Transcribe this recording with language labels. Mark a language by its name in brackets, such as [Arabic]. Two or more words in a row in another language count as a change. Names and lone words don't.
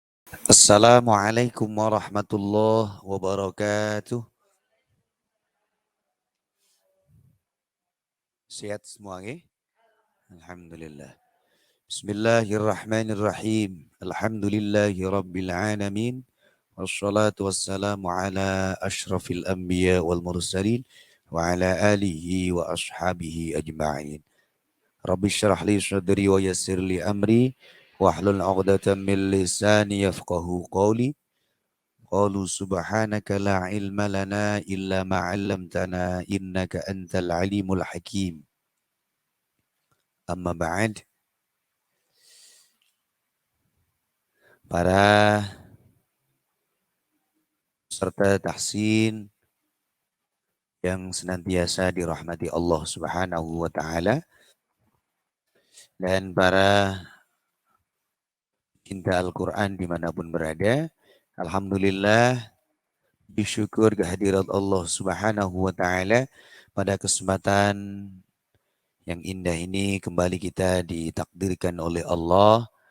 [Arabic] السلام عليكم ورحمة الله وبركاته. [Indonesian] Sehat semua nggih? [Arabic] Alhamdulillah. بسم الله الرحمن الرحيم الحمد لله رب العالمين. والصلاة والسلام على أشرف الأنبياء والمرسلين وعلى آله وأصحابه أجمعين. رب اشرح لي صدري ويسر لي أمري واحلل عقدة من لساني يفقهوا قولي. قالوا سبحانك لا علم لنا إلا ما علمتنا إنك أنت العليم الحكيم. أما بعد, [Indonesian] para peserta tahsin yang senantiasa dirahmati [Arabic] الله سبحانه وتعالى [Indonesian] dan para cinta Al-Qur'an dimanapun berada, alhamdulillah bersyukur kehadirat [Arabic] الله سبحانه وتعالى [Indonesian] pada kesempatan yang indah ini kembali kita ditakdirkan oleh Allah